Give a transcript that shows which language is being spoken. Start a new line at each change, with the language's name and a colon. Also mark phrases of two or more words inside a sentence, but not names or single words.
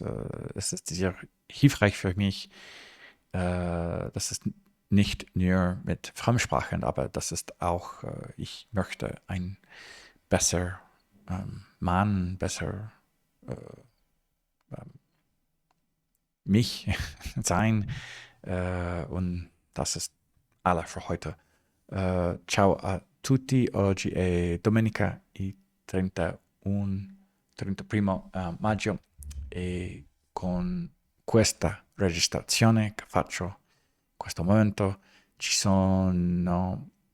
German: Es ist sehr hilfreich für mich. Das ist nicht nur mit Fremdsprachen, aber das ist auch, ich möchte ein besser Mann, besser mich sein. Und das ist alles für heute.
Italian: Ciao a tutti, oggi è domenica il 31, 31 maggio e con questa registrazione che faccio in questo momento ci sono